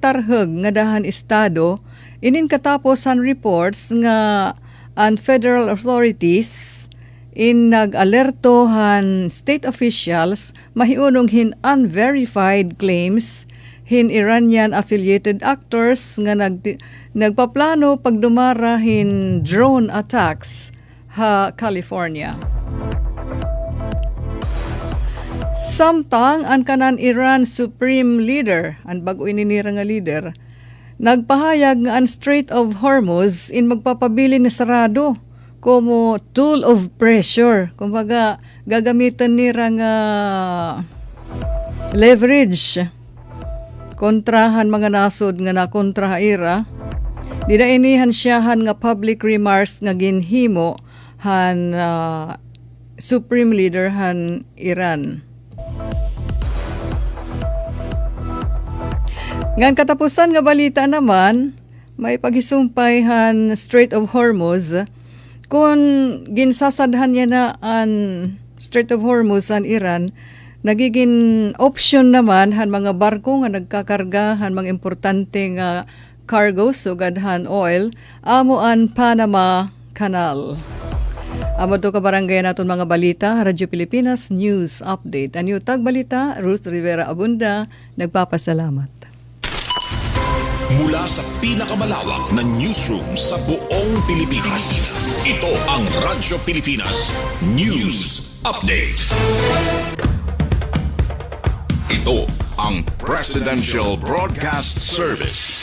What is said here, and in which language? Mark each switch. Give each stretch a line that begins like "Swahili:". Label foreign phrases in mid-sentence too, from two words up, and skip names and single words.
Waray: tarheg nga dahan estado inin katapos han reports nga ang
English: federal authorities
Waray: in nag-alerto han
English: state officials
Waray: mahiunong hin
English: unverified claims
Waray: hin
English: Iranian-affiliated actors
Waray: nga nagpaplano pagdumara hin
English: drone attacks
Waray: ha California. Samtang ang kanan Iran
English: Supreme Leader,
Waray: ang bago ininira nga leader, nagpahayag nga ang Strait of Hormuz in magpapabilin na sarado como
English: tool of pressure.
Waray: Kumbaga, gagamitan nira nga leverage kontrahan mga nasod nga nakontra ira. Didainihan siyahan nga
English: public remarks
Waray: nga ginhimo han
English: Supreme Leader
Waray: han Iran. Ngan katapusan nga balita naman, may paghisumpay han Strait of Hormuz. Kung ginsasadhan niya na ang Strait of Hormuz an Iran, nagiging option naman han mga barko nga nagkakarga han mga importante nga cargo sugad han oil amo an Panama Canal. Amo to ka barangay naton mga balita, Radyo Pilipinas News Update. Anyo tag balita, Ruth Rivera Abunda, nagpapasalamat.
Filipino: Mula sa pinakamalawak na newsroom sa buong Pilipinas, ito ang Radyo Pilipinas News Update. Ito ang Presidential Broadcast Service.